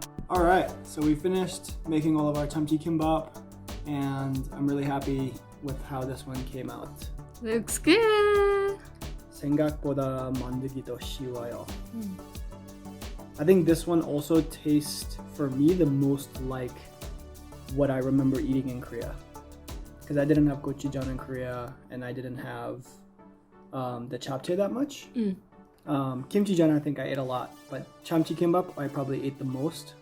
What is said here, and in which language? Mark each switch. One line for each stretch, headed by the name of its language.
English: All right, so we finished making all of our 참치김밥, and I'm really happy with how this one came out. Looks good.
Korean: 생각보다 만들기 더 쉬워요.
English: I think this one also tastes, for me, the most like what I remember eating in Korea. Because I didn't have gochujang in Korea, and I didn't have the japchae that much. Kimchi-jang I think I ate a lot, but 참치김밥 I probably ate the most